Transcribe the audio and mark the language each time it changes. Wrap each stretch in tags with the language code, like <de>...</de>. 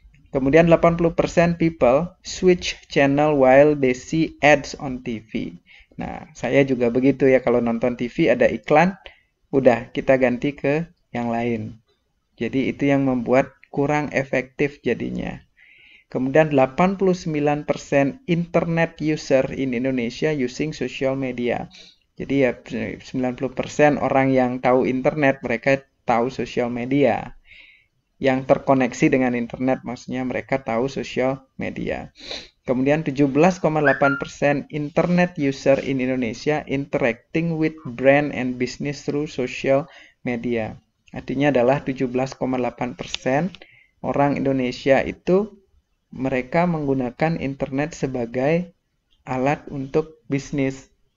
<id>Kemudian</id> <en>80% people switch channel while they see ads on TV.</en> <id>Nah, saya juga begitu ya, kalau nonton TV ada iklan, udah kita ganti ke yang lain. Jadi itu yang membuat kurang efektif jadinya. Kemudian</id> <en>89% internet user in Indonesia using social media.</en> <id>Jadi ya 90% orang yang tahu internet, mereka tahu social media. Yang terkoneksi dengan internet, maksudnya mereka tahu social media. Kemudian</id> <en>17,8% internet user in Indonesia interacting with brand and business through social media.</en> <id>Artinya adalah 17,8% orang Indonesia itu mereka menggunakan internet sebagai alat untuk bisnis.</id>